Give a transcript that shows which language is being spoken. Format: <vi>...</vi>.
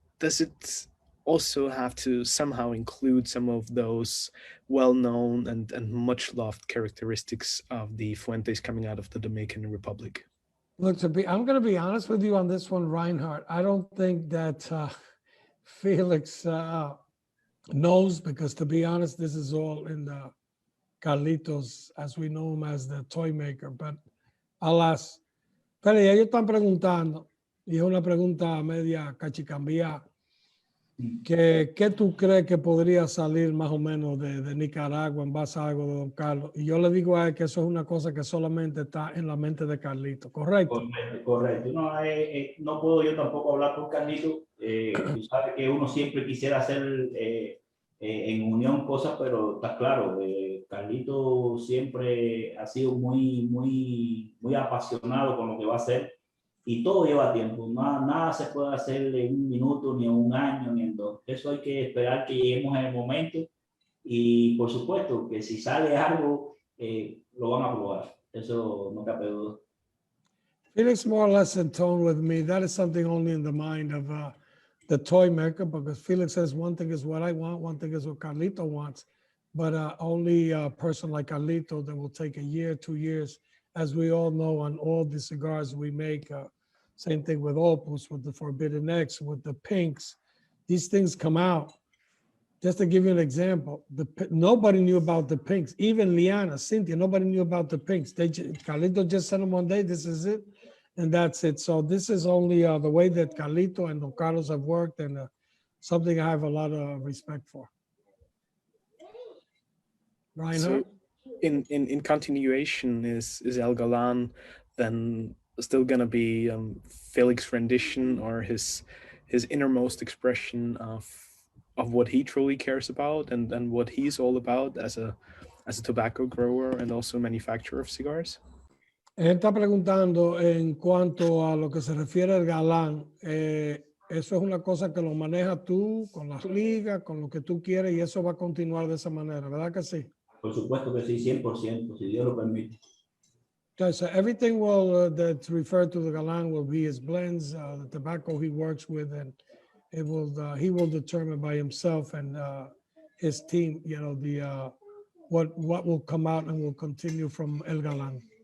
<en>does it also have to somehow include some of those well-known and much-loved characteristics of the Fuentes coming out of the Dominican Republic? Look, I'm going to be honest with you on this one, Reinhard. I don't think that Felix knows, because to be honest, this is all in the Carlitos, as we know him as the toy maker. But I'll ask.</en> <es>Pero ellos están preguntando, y es una pregunta media cachicambia, ¿qué tú crees que podría salir más o menos de Nicaragua en base a algo de Don Carlos? Y yo le digo a él que eso es una cosa que solamente está en la mente de Carlito, ¿correcto? Correcto. No, no puedo yo tampoco hablar por Carlito. Tú sabes que uno siempre quisiera hacer en unión cosas, pero está claro, Carlito siempre ha sido muy apasionado con lo que va a hacer. Y todo lleva tiempo, nada se puede hacer en un minuto, ni en un año, ni en dos. Eso hay que esperar que lleguemos en el momento, y por supuesto que si sale algo, lo van a probar. Eso no cabe duda.</es> <en>Felix more or less in tone with me. That is something only in the mind of the toy maker, because Felix says one thing is what I want, one thing is what Carlito wants, but only a person like Carlito that will take a year, 2 years, as we all know, on all the cigars we make. Same thing with Opus, with the Forbidden X, with the pinks. These things come out. Just to give you an example, nobody knew about the pinks. Even Liana, Cynthia, nobody knew about the pinks. Carlito just sent them one day, this is it, and that's it. So this is only the way that Carlito and Don Carlos have worked, and something I have a lot of respect for. Reinhard? So in continuation, is El Galan then still going to be Felix's rendition, or his innermost expression of what he truly cares about and what he's all about as a tobacco grower and also manufacturer of cigars?</en> <es>Él está preguntando en cuanto a lo que se refiere al Galán. Eso es una cosa que lo manejas tú con las ligas, con lo que tú quieres, y eso va a continuar de esa manera, ¿verdad que sí? Por supuesto que sí, 100%, si Dios lo permite.</es> <en>Okay, so everything that's referred to the Galan will be his blends, the tobacco he works with, and it will he will determine by himself and his team, you know, the what will come out and will continue from El Galan.</en>